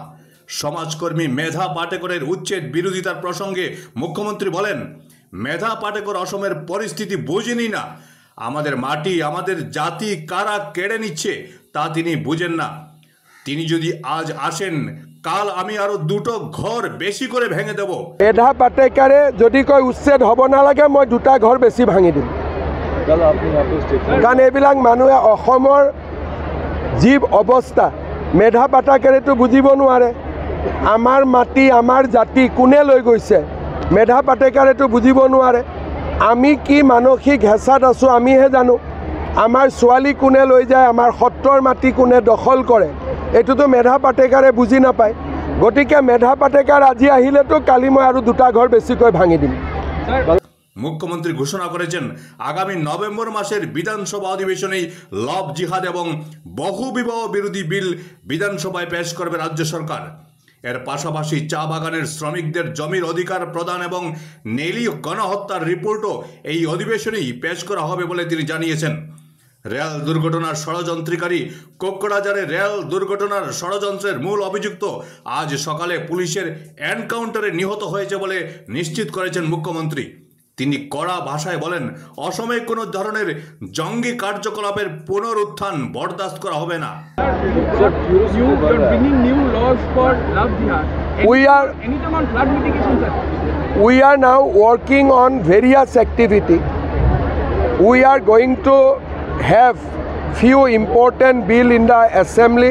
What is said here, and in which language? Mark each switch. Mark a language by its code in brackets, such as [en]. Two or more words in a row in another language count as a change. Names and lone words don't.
[bn] সমাজকর্মী মেধা পাটেকরের উচ্ছেদ বিরোধিতার প্রসঙ্গে মুখ্যমন্ত্রী বলেন, মেধা পাটেকর অসমের পরিস্থিতি বোঝেনি না। আমাদের মাটি, আমাদের জাতি কারা কেড়ে নিচ্ছে তা তিনি বুঝেন না। তিনি যদি আজ আসেন, কাল আমি আরো দুটো ঘর বেশি করে ভেঙে দেব। [as] মেধা পাটেকারে যদি কয় উচ্ছেদ হব নালাগে, মই দুটা ঘর বেশি ভাঙি দিম। কাৰণ এইবিলাক মানুহে অসমৰ যি অৱস্থা, মেধা পাটেকাৰেতো বুজিব নোৱাৰে। আমাৰ মাটি, আমাৰ জাতি কোনে লৈ গৈছে, মেধা পাটেকাৰেতো বুজিব নোৱাৰে। আমি কি মানসিক হেঁচাত আছোঁ আমিহে জানো। আমাৰ ছোৱালী কোনে লৈ যায়, আমাৰ সত্ৰৰ মাটি কোনে দখল কৰে, এইটোতো মেধা পাটেকাৰে বুজি নাপায়। গতিকে মেধা পাটেকাৰ আজি আহিলেতো কালি মই আৰু দুটা ঘৰ বেছিকৈ ভাঙি দিম। [bn] মুখ্যমন্ত্রী ঘোষণা করেছেন, আগামী নভেম্বর মাসের বিধানসভা অধিবেশনেই [en] love jihad [bn] এবং বহুবিবাহ বিরোধী বিল বিধানসভায় পেশ করবে রাজ্য সরকার। এর পাশাপাশি চা বাগানের শ্রমিকদের জমির অধিকার প্রদান এবং নেলি গণহত্যার রিপোর্টও এই অধিবেশনেই পেশ করা হবে বলে তিনি জানিয়েছেন। রেল দুর্ঘটনার ষড়যন্ত্রকারী কোকড়াঝাড়ে রেল দুর্ঘটনার ষড়যন্ত্রের মূল অভিযুক্ত আজ সকালে পুলিশের এনকাউন্টারে নিহত হয়েছে বলে নিশ্চিত করেছেন মুখ্যমন্ত্রী। তিনি কড়া ভাষায় বলেন, অসমে কোনো ধরনের জঙ্গি কার্যকলাপের পুনরুত্থান বরদাস্ত করা হবে না। [en] We are now working on various activity. We are going to have few important bill in the assembly.